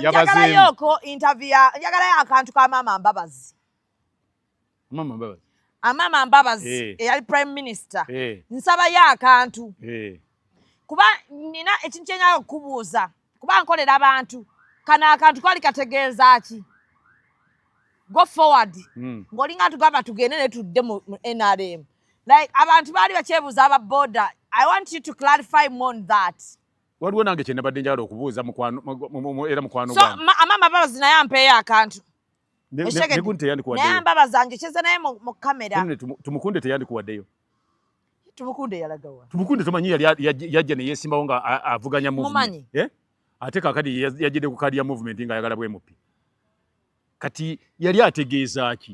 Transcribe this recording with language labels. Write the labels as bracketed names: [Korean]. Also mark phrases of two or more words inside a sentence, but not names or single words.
[Ganda] njagalayo ko interview njagalayo akantu ka Maama Mbabazi Maama Mbabazi eyali [English] prime minister [Ganda] nsabayo akantu kuba nina ekintu kyenyaga okubuuza kuba nkolera abantu kano akantu kali kategeeza ki [English] go forward [Ganda] ng'olinga tugamba tugende ne tudde mu NRM like abantu baali bakyebuuza aba border [English] I want you to clarify more on that [Ganda] waliwo nange kye nabadde njagala okubuuza era mukwano so Maama Mbabazi naye ampeeyo akantu negunte teyandikuwaddeyo naye Mbabazi anjokyeze naye mu kamera tumukunde teyandikuwaddeyo tumukunde yalagawa tumukunde tomanyi yajja ne yeesimbawo nga avuganya movement ate kakati yajjidde ku kadi ya movement nga ayagala bwe mupi kati yali ategeeza ki